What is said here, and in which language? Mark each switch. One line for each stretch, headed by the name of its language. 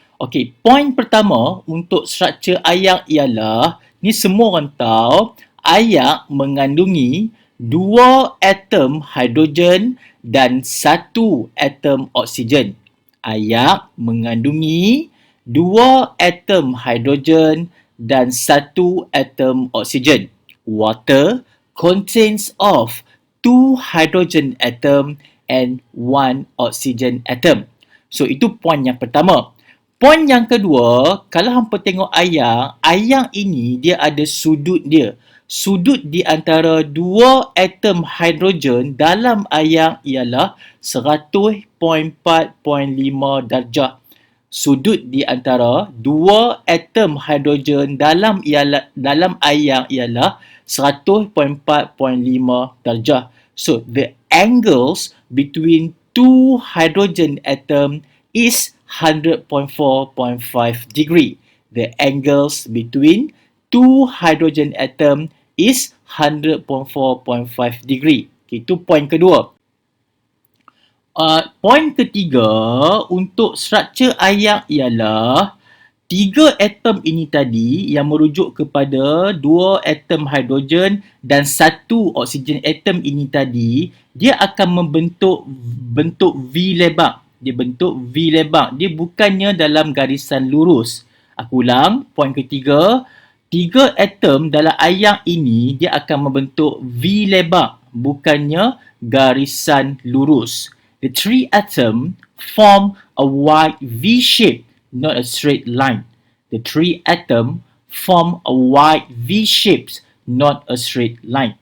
Malay: Okay, point pertama untuk structure ayak ialah, ni semua orang tahu, ayak mengandungi dua atom hidrogen dan satu atom oksigen. Ayak mengandungi dua atom hidrogen dan satu atom oksigen.
English: Water contains of two hydrogen atom and one oxygen atom.
Malay: So itu poin yang pertama. Poin yang kedua, kalau hampa tengok ayak ini dia ada sudut dia. Sudut di antara dua atom hidrogen dalam ayak ialah 100.4.5 darjah. Sudut di antara dua atom hidrogen dalam ayak ialah 100.4.5 darjah.
English: So, the angles between two hydrogen atom is 100.4.5 degree. The angles between two hydrogen atom is 100.4.5 degree.
Malay: Okay, itu poin kedua. Poin ketiga untuk struktur ayak ialah tiga atom ini tadi yang merujuk kepada dua atom hidrogen dan satu oksigen atom ini tadi, dia akan membentuk bentuk V lebang. Dia bentuk V lebang. Dia bukannya dalam garisan lurus. Aku ulang, poin ketiga, tiga atom dalam ayak ini dia akan membentuk V lebang, bukannya garisan lurus.
English: The three atom form a wide V shape, not a straight line. The three atom form a wide V shapes, not a straight line.